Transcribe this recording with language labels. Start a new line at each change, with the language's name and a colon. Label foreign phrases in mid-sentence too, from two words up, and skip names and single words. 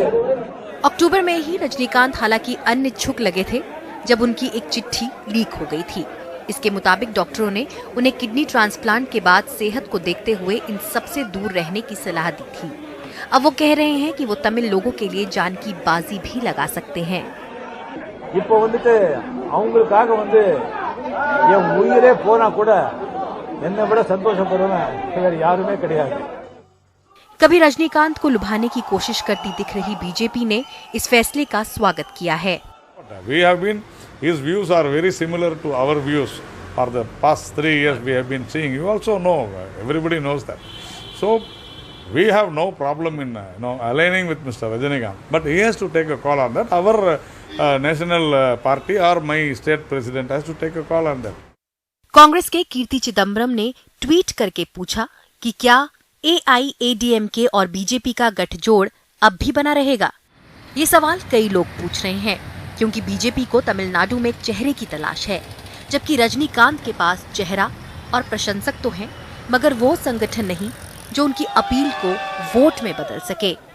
Hindi: अक्टूबर में ही रजनीकांत हालांकि अनिच्छुक लगे थे जब उनकी एक चिट्ठी लीक हो गई थी। इसके मुताबिक डॉक्टरों ने उन्हें
English: kidney transplant
Hindi: के बाद सेहत को देखते हुए इन सबसे दूर रहने की सलाह दी थी। अब वो कह रहे हैं कि वो तमिल लोगों के लिए जान की बाजी भी लगा सकते हैं।
Tamil: இப்போ வந்துட்டு அவங்களுக்காக வந்து என் உயிரே போனா கூட என்னை விட சந்தோஷப்படுறவன் வேற யாருமே கிடையாது।
Hindi: कभी रजनीकांत को लुभाने की कोशिश करती दिख रही बीजेपी ने इस फैसले का स्वागत किया है।
English: His views are very similar to our views. For the past 3 years we have been seeing. You also know, everybody knows that. So we have no problem in aligning with Mr. Rajinikanth. But he has to take a call on that. Our national party or my state president has to take a call on that.
Hindi: कांग्रेस के कीर्ति चिदम्बरम ने ट्वीट करके पूछा कि क्या AIADMK और बीजेपी का गठजोड़ अब भी बना रहेगा। ये सवाल कई लोग पूछ रहे हैं क्योंकि बीजेपी को तमिलनाडु में चेहरे की तलाश है, जबकि रजनीकांत के पास चेहरा और प्रशंसक तो हैं, मगर वो संगठन नहीं जो उनकी अपील को वोट में बदल सके।